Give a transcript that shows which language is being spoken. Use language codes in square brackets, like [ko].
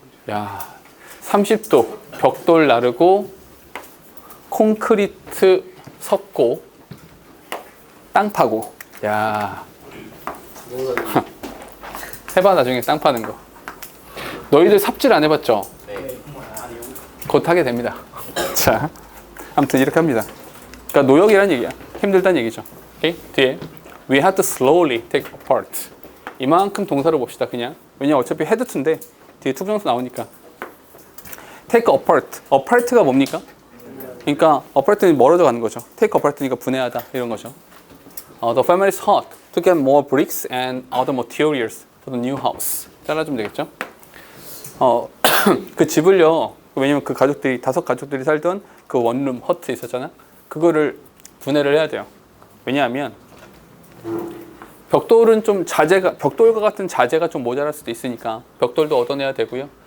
[ko] 야, 30도 벽돌 나르고 콘크리트 섞고 땅 파고. 야, 해봐 나중에 땅 파는 거. 너희들 삽질 안 해봤죠? 곧 하게 됩니다. 자, 아무튼 이렇게 합니다. 그러니까 노역이란 얘기야. 힘들다는 얘기죠. 오케이? [en] 뒤에 We have to slowly take apart. [ko] 이만큼 동사를 봅시다. 그냥. 왜냐면 어차피 head to인데 뒤에 투부정사 나오니까. [en] Take apart. [ko] apart가 뭡니까? 그러니까 apart는 멀어져 가는 거죠. Take apart니까 분해하다 이런 거죠. [en] The family sought to get more bricks and other materials for the new house. [ko] 잘라주면 되겠죠? 그 집을요. 왜냐면 그 가족들이 5가족들이 살던 그 원룸 허트 있었잖아. 그거를 분해를 해야 돼요. 왜냐하면 벽돌은 좀 벽돌과 같은 자재가 좀 모자랄 수도 있으니까 벽돌도 얻어내야 되고요.